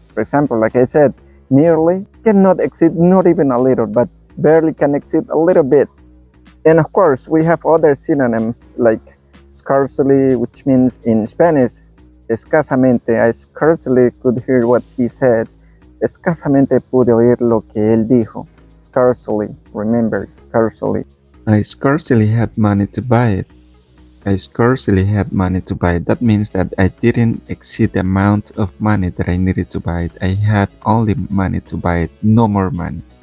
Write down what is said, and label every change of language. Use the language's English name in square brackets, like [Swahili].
[English] For example, like I said, merely cannot exceed not even a little, but barely can exceed a little bit. And of course, we have other synonyms like scarcely, which means in Spanish, escasamente. I scarcely could hear what he said. [Spanish] Escasamente pude oír lo que él dijo. [English] Scarcely, remember, scarcely. I scarcely had money to buy it. I scarcely had money to buy it. That means that I didn't exceed the amount of money that I needed to buy it. I had only money to buy it, no more money.